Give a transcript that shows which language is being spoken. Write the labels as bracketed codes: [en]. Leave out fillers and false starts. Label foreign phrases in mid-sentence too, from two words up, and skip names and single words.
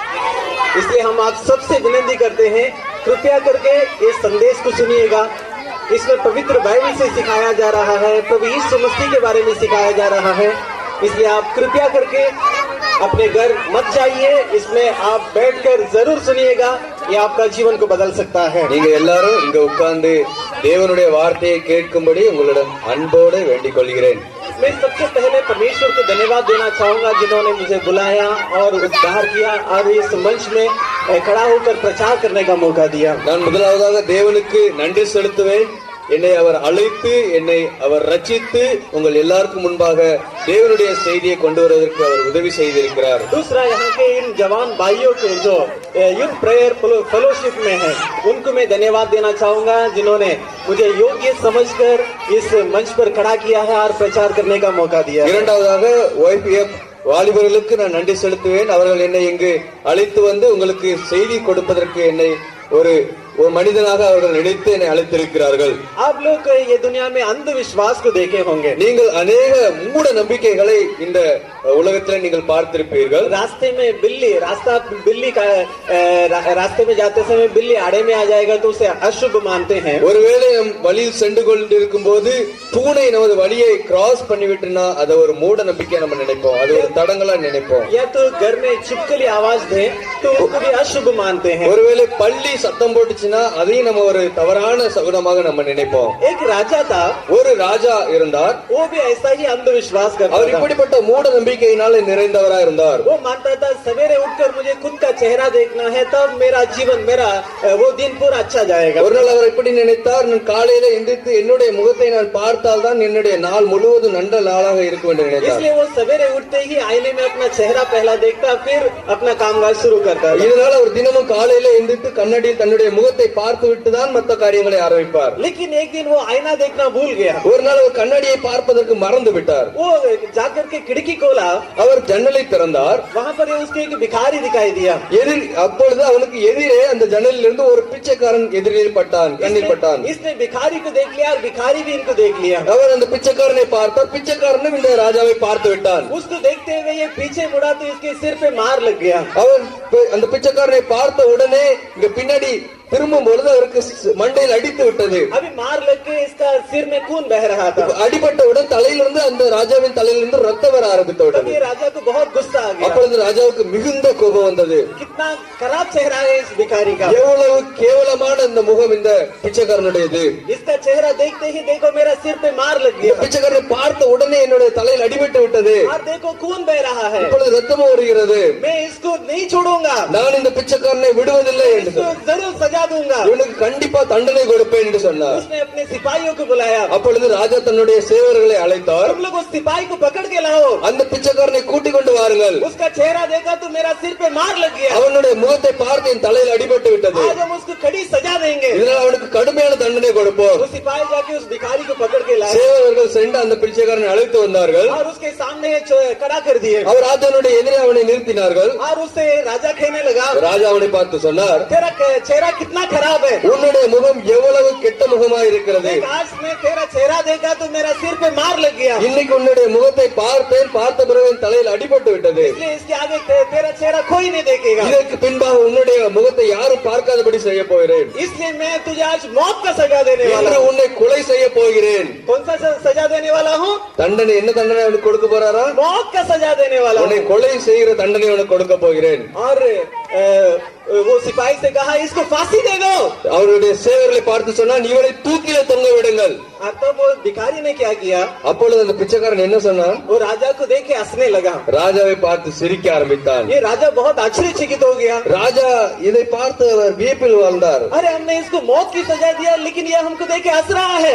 [hi] इसलिए हम आप सबसे विनती करते हैं, कृपया करके इस संदेश को सुनिएगा। इसमें पवित्र बाइबल से सिखाया जा रहा है, प्रभु यीशु मसीह के बारे में सिखाया जा रहा है। इसलिए आप कृपया करके अपने घर मत जाइए, इसमें आप बैठकर जरूर सुनिएगा, ये आपका जीवन को बदल सकता है। [ta] நீங்க எல்லாரும் இங்க உட்கார்ந்து தேவனுடைய வார்த்தையை கேட்கும்படி உங்களிடம் அன்போடு வேண்டிக் கொள்கிறேன்। [hi] मैं सबसे पहले परमेश्वर को धन्यवाद देना चाहूंगा जिन्होंने मुझे बुलाया और उद्धार किया और इस मंच में खड़ा होकर प्रचार करने का मौका दिया। [ta] நான் முதலாவதாக தேவனுக்கு நன்றி செலுத்துவேன்। என்னை அவர் அழைத்து என்னை அவர் ரட்சித்து உங்கள் எல்லாருக்கும் முன்பாக தேவனுடைய செய்தியை கொண்டு வருவதற்கு அவர் உதவி செய்திருக்கிறார்। [hi] दूसरा यहाँ के इन जवान भाइयों के जो [en] youth prayer fellowship [hi] में है, उनको मैं धन्यवाद देना चाहूंगा जिन्होंने मुझे योग्य समझकर इस मंच पर खड़ा किया है और प्रचार करने का मौका दिया। [ta] இரண்டாவதாக YPF வாலிபர்களுக்கு நான் நன்றி செலுத்துவேன்। அவர்கள் என்னை இங்கு அழைத்து வந்து உங்களுக்கு செய்தி கொடுப்பதற்கு என்னை ஒரு மனிதனாக அவர்கள் நினைத்து என்னை அழைத்திருக்கிறார்கள்। [hi] आप लोग ये दुनिया में अंधविश्वास को देखे होंगे। [ta] நீங்கள் अनेक மூட நம்பிக்கைகளை இந்த உலகத்தில் நீங்கள் பார்த்திருப்பீர்கள்। [hi] रास्ते में बिल्ली का रास्ते में जाते समय बिल्ली आड़े में आ जाएगा तो उसे अशुभ मानते हैं। [ta] ஒருவேளை நம் வழியில் சென்று கொண்டிருக்கும் போது பூனை நமது வழியை கிராஸ் பண்ணிவிட்டுனா அது ஒரு மூட நம்பிக்கை நம்ம நினைப்போம், அது ஒரு தடங்களா நினைப்போம்। [hi] या तो घर में छिपकली आवाज दे तो उसको भी अशुभ मानते हैं। [ta] ஒருவேளை பள்ளி சத்தம் போட்டுச்சுன்னா அதையும் நம்ம ஒரு தவறான சகுனமாக நம்ம நினைப்போம்। [hi] एक राजा था, [ta] ஒரு ராஜா இருந்தார், [hi] वो भी ऐसा ही अंधविश्वास करता [ta] அவர் [hi] था। [ta] இப்படிப்பட்ட மூட நம்பிக்கையினால நிறைந்தவரா இருந்தார்। [hi] वो मानता था सवेरे उठकर मुझे खुद का चेहरा देखना है, तब मेरा जीवन वो दिन पूरा अच्छा जाएगा। [ta] ஒரு நாள் அவர் இப்படி நினைத்தார், நான் காலையில எந்திரித்து என்னுடைய முகத்தை நான் பார்த்தால் தான் என்னுடைய நாள் முழுவதும் நல்ல நாளாக இருக்கும் என்று நினைத்தார்। [hi] इसलिए वो सवेरे उठते ही आईने में अपना चेहरा पहला देखता, फिर अपना कामकाज शुरू करता। [ta] இதனால அவர் தினமும் காலையில எந்திரித்து கண்ணாடியில் தன்னுடைய முகத்தை பார்த்து விட்டுதான் மற்ற காரியங்களை ஆரம்பிப்பார்। [hi] लेकिन एक दिन वो आईना देखना भूल गया। [ta] ஒரு நாள் அவர் கண்ணாடியை பார்ப்பதற்கு மறந்து விட்டார்। [hi] वो जाकर के खिड़की खोला, [ta] அவர் ஜன்னலை திறந்தார், [hi] वहाँ पर उसको एक भिखारी दिखाई दिया। [ta] அப்பொழுது அவனுக்கு எதிரே அந்த ஜன்னலில் இருந்து ஒரு பிச்சைக்காரன் எதிரில் பட்டான், கண்ணில் பட்டான்। [hi] इसने भिखारी को देख लिया और भिखारी भी इनको देख लिया। [ta] அவர் அந்த பிச்சைக்காரனை பார்த்தார், பிச்சைக்காரனும் இந்த ராஜாவை பார்த்து விட்டான்। [hi] उसको देखते हुए ये पीछे मुड़ा तो इसके सिर पे मार लग गया। [ta] அவர் அந்த பிச்சைக்காரனை பார்த்த உடனே இங்க பின்னாடி திரும்பும் பொழுது அவருக்கு மண்டையில் அடித்து விட்டது। [hi] अभी मार लग के इसका सिर में खून बह रहा था। [ta] அடிபட்டவுடன் தலையிலிருந்து அந்த ராஜாவின் தலையிலிருந்து ரத்தம் வர ஆரம்பித்து விட்டது। [hi] राजा को बहुत गुस्सा आ गया। [ta] அப்பொழுது ராஜாவுக்கு மிகுந்த கோபம் வந்தது। [hi] कितना खराब चेहरा है इस भिखारी का, [ta] எவ்வளவு கேவலமான இந்த முகம் இந்த பிச்சைக்காரனுடையது। [hi] इसका चेहरा देखते ही देखो मेरा सिर पे मार लग गया। [ta] பிச்சைக்காரனை பார்த்த உடனே என்னுடைய தலையில் அடிபட்டு விட்டது, [hi] और देखो खून बह रहा है, [ta] இப்பொழுது ரத்தம் வருகிறது, [hi] मैं इसको नहीं छोड़ूंगा, [ta] நான் இந்த பிச்சைக்காரனை விடுவதில்லை என்று [hi] जरूर सजा दूंगा, [ta] இவனுக்கு கண்டிப்பா தண்டனை கொடுப்பேன் என்று சொன்னார்। [hi] उसने अपने सिपाहियों को बुलाया। [ta] அப்பொழுது ராஜா தன்னுடைய சேவர்களை அழைத்தார், [hi] तुम लोग उस सिपाही को पकड़ के लाओ, [ta] அந்த பிச்சைக்காரனை கூட்டிக் கொண்டு வாருங்கள், [hi] उसका चेहरा देखा तो मेरा सिर पे मार लग गया, [ta] அவனுடைய முகத்தை பார்த்து என் தலையில் அடிபட்டு விட்டது, [hi] आज हम उसको कड़ी सजा देंगे। [ta] இதனால் அவனுக்கு கடுமையான தண்டனை கொடுப்போம்। [hi] वो सिपाही जाके उस भिखारी को पकड़ के लाए [ta] சேவர்கள் சென்று அந்த பிச்சைக்காரனை அழைத்து வந்தார்கள், [hi] और उसके सामने खड़ा कर दिए [ta] அவர் ராஜாவுடைய எதிரே அவனை நிறுத்தினார்கள்। [hi] और उससे राजा कहने लगा, [ta] ராஜா அவனை பார்த்து சொன்னார், [hi] तेरा चेहरा कितना खराब है। [ta] உன்னுடைய முகம் எவ்வளவு கெட்ட முகமாய் இருக்கிறது. [hi] देख, आज मैं तेरा चेहरा देखा तो मेरा सिर पे मार लग गया। [ta] இன்னைக்கு உன்னுடைய முகத்தை பார்த்தேன், பார்த்த பிறகு என் தலையில் அடிபட்டு விட்டது. [hi] इसलिए इसके आगे तेरा चेहरा कोई नहीं देखेगा। [ta] இதற்கு பின்பாக உன்னுடைய முகத்தை யாரும் பார்க்காதபடி செய்ய போகிறேன். [hi] इसलिए मैं तुझे आज मौत का सजा देने वाला [ta] இன்று [hi] हूँ। [ta] உன்னை கொலை செய்ய போகிறேன். [hi] कौन सा सजा देने वाला हूँ? [ta] தண்டனை என்ன தண்டனை அவனுக்கு கொடுக்க போறாரா? [hi] मौत का सजा देने वाला [ta] உன்னை [hi] हूँ। [ta] கொலை செய்கிற தண்டனை அவனுக்கு கொடுக்க போகிறேன். [hi] और वो सिपाही से कहा इसको फांसी दे दो। [ta] அவருடைய சேவர்களை பார்த்து சொன்னான், இவரை தூக்கில தொங்க விடுங்கள். [hi] और तब वो भिखारी ने क्या किया? [ta] அப்பொழுது அந்த பிச்சைக்காரன் என்ன சொன்னான்? [hi] वो राजा को देख के हंसने लगा। [ta] ராஜாவை பார்த்து சிரிக்க ஆரம்பித்தான். [hi] ये राजा बहुत आश्चर्यचकित हो गया। [ta] ராஜா இதை பார்த்து அவர் வியப்பில் வாழ்ந்தார். [hi] अरे हमने इसको मौत की सजा दिया, लेकिन ये हमको देख के हंस रहा है।